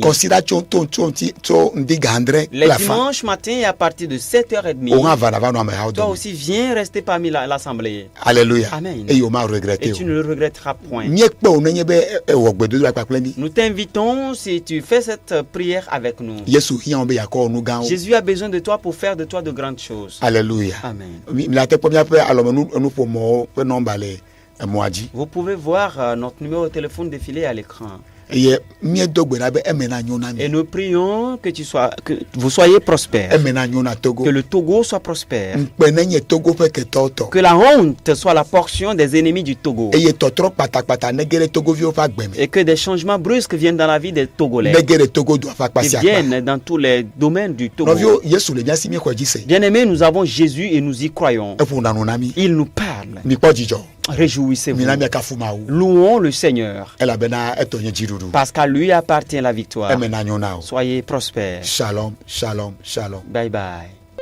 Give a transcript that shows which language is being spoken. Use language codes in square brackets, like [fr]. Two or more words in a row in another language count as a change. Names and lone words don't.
[ee] Kɔsida tso ŋdi ga andre [fr] Les [ee] kple afa. [fr] dimanches matins et à partir de 7h30, [ee] O hã va na va nɔ amehawo [fr] toi [ee] dome. [fr] aussi viens rester parmi l'assemblée. Alléluia. Amen. [ee] Eye o ma regrette [fr] Et tu [ee] o. [fr] ne le regretteras point. [ee] Míekpe wo nenye be ewɔ gbedodo la kpakple mi. [fr] Nous t'invitons, si tu fais cette prière avec nous. [ee] Yesu hiã wo be yakɔ nu gãwo. [fr] Jésus a besoin de toi pour faire de toi de grandes choses. Alléluia. Amen. [ee] Mila te kpɔ míaƒe alɔmenu nuƒomɔwo ƒe nɔmba le emɔa dzi. [fr] Vous pouvez voir notre numéro de téléphone défiler à l'écran. [ee] Eye míedo gbe na be eme na nyo na [fr] Et [ee] mi. [fr] nous prions que vous soyez prospères. [ee] Eme na nyo na Togo. [fr] Que le Togo soit prospère. [ee] Ŋkpe ne nye Togo ƒe ketɔwo tɔ. [fr] Que la honte soit la portion des ennemis du Togo. [ee] Eye tɔtrɔ kpatakpata ne ge ɖe Togoviwo ƒe agbe me. [fr] Et que des changements brusques viennent dans la vie des Togolais. [ee] Ne ge ɖe Togo doa ƒe akpa [fr] Qui [ee] sia akpa. [fr] viennent dans tous les domaines du Togo. [ee] Nɔviwo Yesu le míasi míexɔ dzi se. [fr] Bien-aimés, nous avons Jésus et nous y croyons. [ee] Eƒona nu na mi. [fr] Il nous parle. [ee] Mikpɔ dzidzɔ. [fr] Réjouissez-vous. [ee] Mina miakafu Mawu. [fr] Louons le Seigneur. [ee] Elabena etɔ nye dziɖuɖu. [fr] Parce qu'à lui appartient la victoire. [ee] Eme na nyo na wo. [fr] Soyez prospères. Shalom, shalom, shalom. [en] Bye bye.